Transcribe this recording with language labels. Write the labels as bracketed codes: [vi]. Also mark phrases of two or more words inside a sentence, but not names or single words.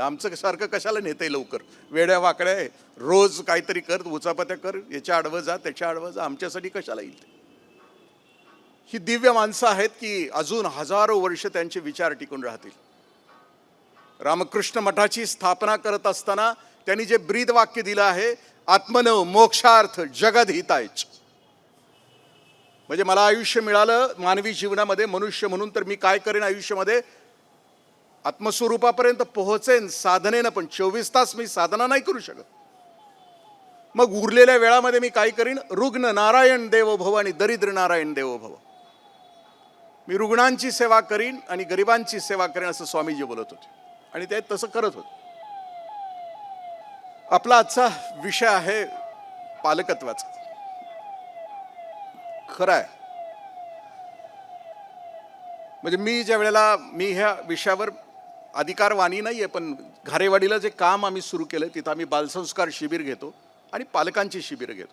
[mr] आमचं सारखं कशाला नेतंय लवकर? वेड्या वाकड्या आहे, रोज काहीतरी कर, उचापत्या कर, याच्या आडवं जा त्याच्या आडवं जा, आमच्यासाठी कशाला येईल ते? ही दिव्य माणसं आहेत की अजून हजारो वर्ष त्यांचे विचार टिकून राहतील. रामकृष्ण मठाची स्थापना करत असताना त्यांनी जे ब्रीद वाक्य दिलं आहे, [sa] आत्मनो मोक्षार्थ जगद हितायच, [mr] म्हणजे मला आयुष्य मिळालं मानवी जीवनामध्ये मनुष्य म्हणून, तर मी काय करेन आयुष्यामध्ये? आत्मस्वरूपापर्यंत पोहोचेन साधनेनं. पण 24 तास मी साधना नाही करू शकत. मग उरलेल्या वेळामध्ये मी काय करीन? [sa] रुग्ण नारायण देवो भव आणि दरिद्र नारायण देवो भव. [mr] मी रुग्णांची सेवा करीन आणि गरिबांची सेवा करीन, असं स्वामीजी बोलत होते आणि ते तसं करत होते. आपला आजचा विषय आहे पालकत्वाचा. खरं आहे, म्हणजे मी ज्या वेळेला मी ह्या विषयावर अधिकारवाणी नाही आहे, पण घारेवाडीला जे काम आम्ही सुरू केलं तिथं आम्ही बालसंस्कार शिबिर घेतो आणि पालकांची शिबिरं घेतो.